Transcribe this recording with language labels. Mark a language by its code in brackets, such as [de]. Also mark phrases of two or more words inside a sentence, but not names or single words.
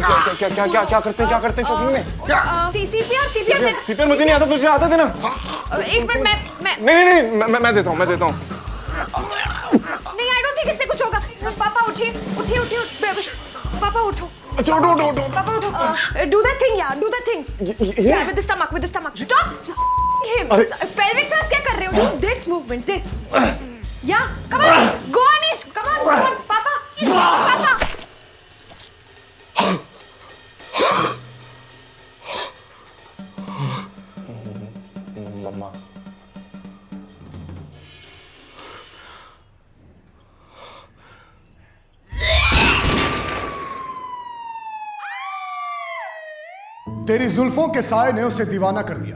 [hi] क्या करते हैं चौकिंग में? सीपीआर सीपीआर मुझे नहीं आता, तुझे आता देना। एक मिनट, मैं नहीं, मैं देता हूँ। नहीं, [en] I don't think [hi] इससे कुछ होगा। पापा उठिए। पापा उठो। अच्छा उठो। पापा उठो। [en] Do that thing, yeah. Do that thing. Yeah, with the stomach. Stop him. Pelvic thrust [hi] क्या कर रहे हो? [en] Do this movement, this. Yeah, come on. Go Anish. Come on. Papa. [hi] मम्मा, तेरी जुल्फों के साए ने उसे दीवाना कर दिया।